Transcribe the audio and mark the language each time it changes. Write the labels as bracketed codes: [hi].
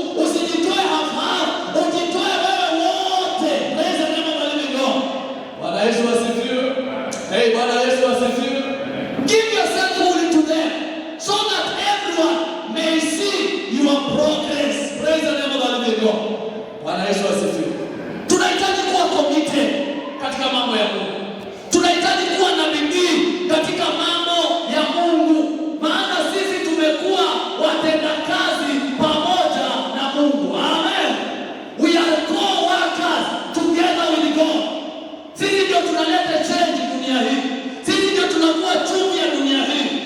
[sw] Usijitoe [en] half half. [sw] Ujitoe wewe wote. [en] Praise the name of the living God. [sw] Bwana Yesu asifiwe. Bwana Yesu asifiwe. [en] Give yourself fully to them so that everyone may see your progress. Praise the name of the living God. [sw] Bwana Yesu asifiwe. Tunahitaji kuwa committed katika mambo ya Mungu. Tunahitaji kuwa na bidii katika mambo ya Mungu. Maana sisi tumekuwa watendakazi pamoja na Mungu. Amen. [en] We are co-workers together with God. [sw] Sisi ndio tunaleta change dunia hii. Sisi ndio tunakuwa chumi ya dunia hii.